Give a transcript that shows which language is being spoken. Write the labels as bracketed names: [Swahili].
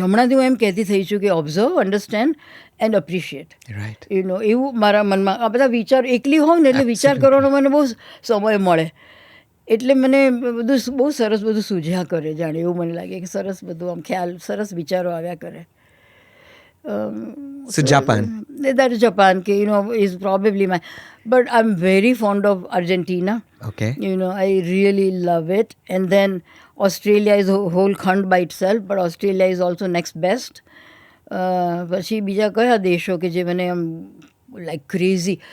[Gujarati] હમણાંથી હું એમ કહેતી થઈ છું કે [English] Observe, understand and appreciate. [Gujarati] એવું મારા મનમાં આ બધા વિચાર, એકલી હોઉં ને એટલે વિચાર કરવાનો મને બહુ સમય મળે, એટલે મને બધું બહુ સરસ બધું સૂઝ્યા કરે. જાણે એવું મને લાગે કે સરસ બધું આમ ખ્યાલ, સરસ વિચારો આવ્યા કરે. [English] So Japan. That is Japan, is probably my... But I'm very fond of Argentina. Okay. I really love it. And then Australia is a whole khand by itself, but Australia is also next best. [Gujarati] પછી બીજા કયા દેશો કે જે મને આમ [English] Like crazy?